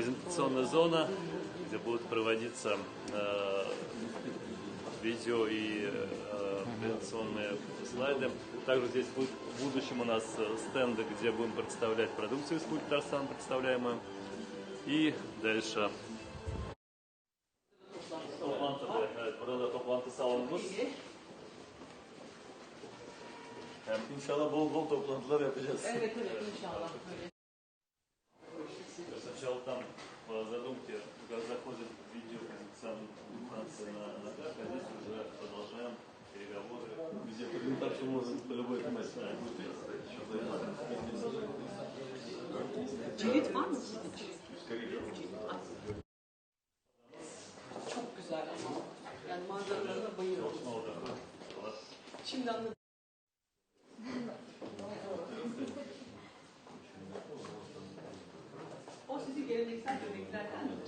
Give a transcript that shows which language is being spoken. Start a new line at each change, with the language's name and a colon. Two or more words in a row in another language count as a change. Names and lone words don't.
Russian: презентационная зона, где будут проводиться видео и презентационные слайды. Также здесь будет в будущем у нас стенды, где будем представлять продукцию из Татарстана, представляемую. И дальше.
Turkish: Burada toplantı salonumuz. İnşallah bol bol toplantılar yapacağız. Evet, evet, inşallah.
Russian: Сначала там по задумке заходит видеопрезентация на карте, а здесь уже продолжаем переговоры. Где презентацию можно по любой тематике.
Turkish: Cirit var mı? Çok güzel ama. Yani manzaralarına bayılıyorum. Şimdi anladım. O sizin geleneksel yemeklerden mi?